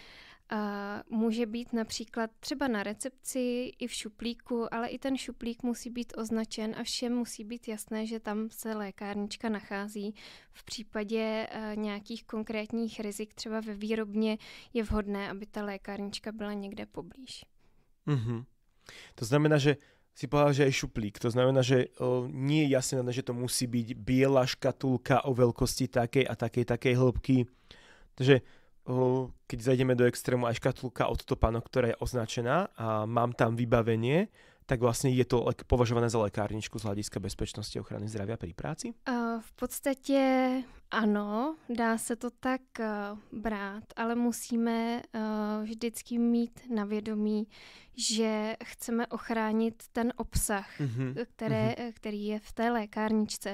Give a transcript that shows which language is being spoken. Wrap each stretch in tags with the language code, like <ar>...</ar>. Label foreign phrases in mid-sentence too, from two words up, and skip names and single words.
<cs>Může být například třeba na recepci i v šuplíku, ale i ten šuplík musí být označen a všem musí být jasné, že tam se lékárnička nachází. V případě nějakých konkrétních rizik třeba ve výrobně je vhodné, aby ta lékárnička byla někde poblíž. Mhm.</cs> <sk>To znamená, že si povedal, že aj šuplík. To znamená, že nie je jasné, že to musí byť biela škatulka o veľkosti takej a takej hĺbky. Takže keď zajdeme do extrému, aj škatulka od Topano, ktorá je označená a mám tam vybavenie, tak vlastne je to považované za lekárničku z hľadiska bezpečnosti a ochrany zdravia pri práci?</sk> <cs>V podstatě ano, dá se to tak brát, ale musíme vždycky mít na vědomí, že chceme ochránit ten obsah, který je v té lékárničce.</cs>